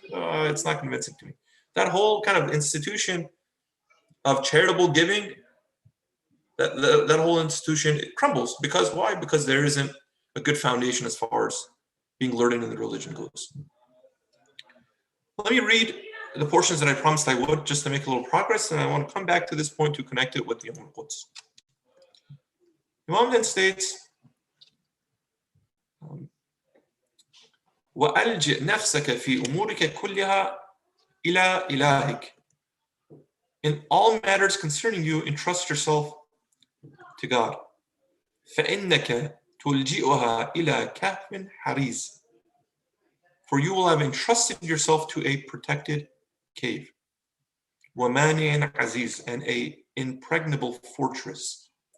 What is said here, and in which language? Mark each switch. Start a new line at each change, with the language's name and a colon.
English: It's not convincing to me. That whole kind of institution of charitable giving, that whole institution, it crumbles. Because why? Because there isn't a good foundation as far as being learned in the religion goes. Let me read the portions that I promised I would, just to make a little progress, and I want to come back to this point to connect it with the Quds. Imam then states,
Arabic: وَأَلْجِئْ نَفْسَكَ فِي أُمُورِكَ كُلِّهَا إِلَى إِلَهِكَ.
English: In all matters concerning you, entrust yourself to God.
Arabic: فَإِنَّكَ تُلْجِئُهَا إِلَى كَهْفٍ حَرِيزٍ.
English: For you will have entrusted yourself to a protected cave.
Arabic: وَمَانِعٍ عَزِيزٍ,
English: and a impregnable fortress.